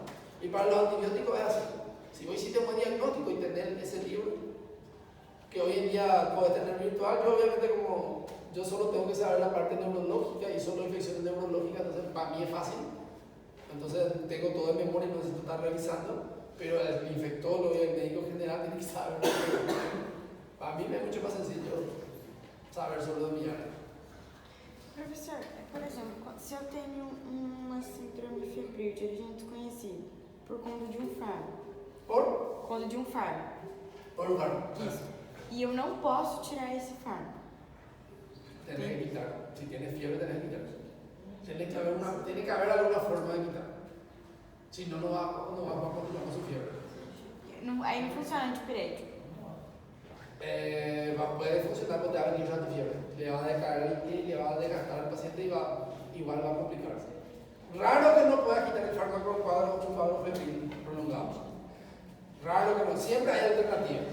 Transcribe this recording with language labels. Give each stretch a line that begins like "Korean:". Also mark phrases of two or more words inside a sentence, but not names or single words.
Spanish: Y para los antibióticos es así. Si vos hiciste un buen diagnóstico y tenés ese libro, que hoy en día puedes tener virtual, yo obviamente como yo solo tengo que saber la parte neurológica y solo infecciones neurológicas, entonces para mí es fácil. Entonces tengo todo en memoria y no necesito estar revisando, pero el infectólogo y el médico general tienen que saber. Para mí me es mucho más sencillo saber sobre lo mío.
Portuguese: Professor, por exemplo, se eu tenho uma síndrome febril de origem desconhecida por conta de um fármaco.
Spanish: Por?
Portuguese: Conta de um fármaco.
Spanish: Por un fármaco.
Portuguese: Isso. E eu não posso tirar esse fármaco.
Spanish: Tenés que quitar. Si tienes fiebre, tenés que quitar. Tiene que haber alguna forma de quitar. Si no, no va a continuar con su fiebre.
Portuguese: Aí não funciona antipirético.
Spanish: Puede funcionar porque te va a venir tu fiebre. Le va a decaer y le va a desgastar al paciente y igual va a complicarse. Raro que no pueda quitar el fármaco en un cuadro febril prolongado. Raro que no. Siempre hay alternativas.